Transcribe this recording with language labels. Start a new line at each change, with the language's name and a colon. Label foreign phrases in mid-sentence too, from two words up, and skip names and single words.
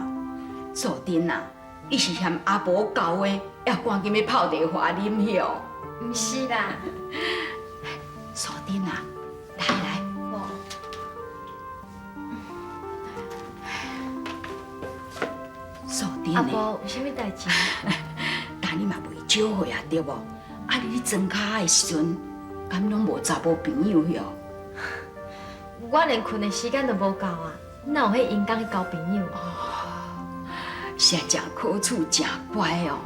Min Nan Chinese: 素婷啊，你是嫌阿婆教的，要赶紧要泡茶互我啉哟。唔是啦，素婷啊，来，素婷呢？阿婆有啥物代志？但你嘛袂少岁啊，对无？你咧装卡的时阵，敢拢无查某朋友哟？我连困的时间都无够啊，哪有迄闲工去交朋友？是啊，真可处，真乖哦。